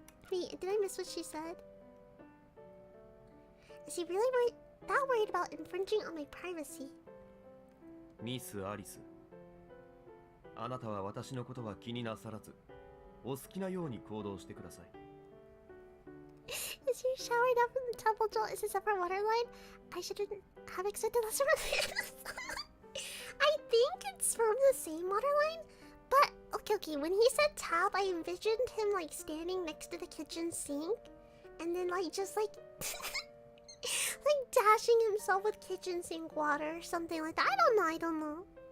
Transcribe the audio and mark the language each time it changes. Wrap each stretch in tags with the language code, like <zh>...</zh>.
<en>Wait, did I miss what she said? Is he really that worried about infringing on my privacy?</en> <ja>ミス・アリス。あなたは私のことは気になさらず、お好きなように行動してください。</ja> <en>Is your shower down from the temple jolt? Is a separate water line? I shouldn't have accepted lesser this. I think it's from the same water line, but okay. When he said tap, I envisioned him like standing next to the kitchen sink, and then like just like like dashing himself with kitchen sink water or something like that. I don't know.</en>